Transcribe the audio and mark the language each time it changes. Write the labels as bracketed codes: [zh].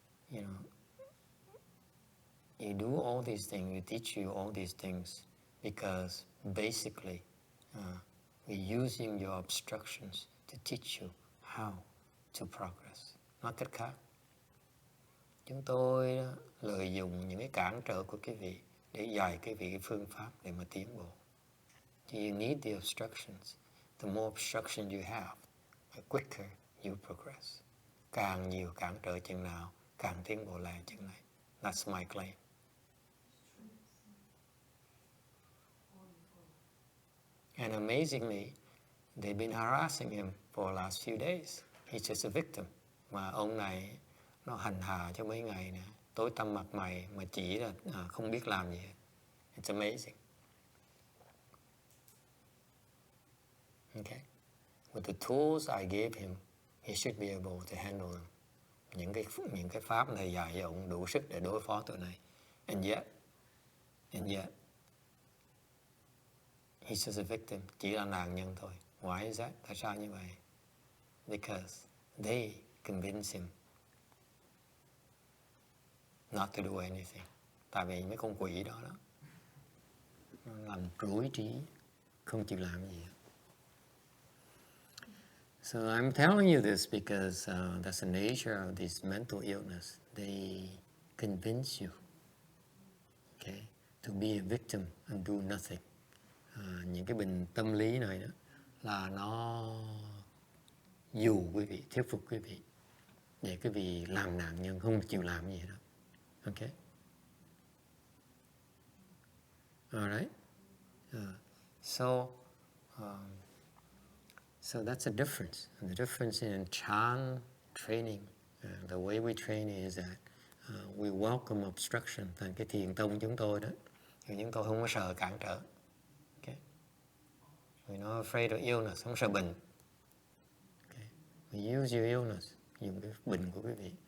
[en] You know, you do all these things, we teach you all these things because basically we're using your obstructions to teach you how to progress. [vi] Nói cách khác, chúng tôi lợi dụng những cái cản trở của quý vị để dạy quý vị cái phương pháp để mà tiến bộ. [en] You need the obstructions. The more obstruction you have, the quicker you progress. [vi] Càng nhiều cản trở chừng nào, càng tiến bộ lại chừng này. [en] That's my claim. And amazingly, they've been harassing him for the last few days. He's just a victim. [vi] Mà ông này nó hành hạ cho mấy ngày nè, tối tăm mặt mày mà chỉ là không biết làm gì hết. [en] It's amazing. Okay. With the tools I gave him, he should be able to handle them. [vi] Những cái pháp này dạy cho ông đủ sức để đối phó tụi này. [en] And yet, he's just a victim, [vi] chỉ là nạn nhân thôi. [en] Why is that? [vi] Tại sao như vậy? [en] Because they convince him not to do anything. [vi] Tại vì mấy con quỷ đó nó làm rối trí, không chịu làm gì. [en] So I'm telling you this because that's the nature of this mental illness. They convince you, okay, to be a victim and do nothing. [vi] Những cái bệnh tâm lý này đó là nó dụ quý vị, thuyết phục quý vị để quý vị làm nạn nhân, không chịu làm gì đó. [en] Okay? All right? So that's a difference. And the difference in Chan training, the way we train is that we welcome obstruction. [vi] Thành cái thiền tông chúng tôi đó, thì chúng tôi không có sợ cản trở. Okay? [en] We're not afraid of illness, [vi] không sợ bệnh. [en] Okay? We use your illness, [vi] dùng cái bệnh của quý vị.